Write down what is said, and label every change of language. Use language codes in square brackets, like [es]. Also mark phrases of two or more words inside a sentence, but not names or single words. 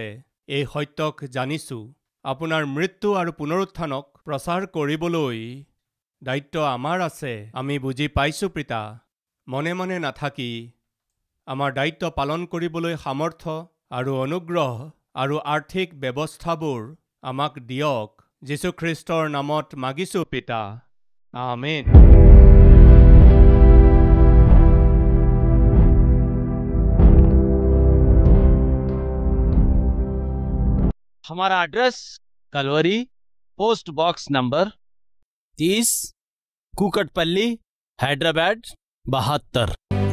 [as] এই সত্যক জানিছোঁ, আপোনাৰ মৃত্যু আৰু পুনৰুত্থানক প্ৰচাৰ কৰিবলৈ দায়িত্ব আমাৰ আছে। আমি বুজি পাইছোঁ পিতা, মনে মনে নাথাকি আমাৰ দায়িত্ব পালন কৰিবলৈ সামৰ্থ্য আৰু অনুগ্ৰহ আৰু আৰ্থিক ব্যৱস্থাবোৰ আমাক দিয়ক। যীশুখ্ৰীষ্টৰ নামত মাগিছোঁ পিতা, আমেন। [hi] हमारा एड्रेस कलवरी, पोस्ट बॉक्स नंबर 30, कुकटपल्ली, हैदराबाद 72।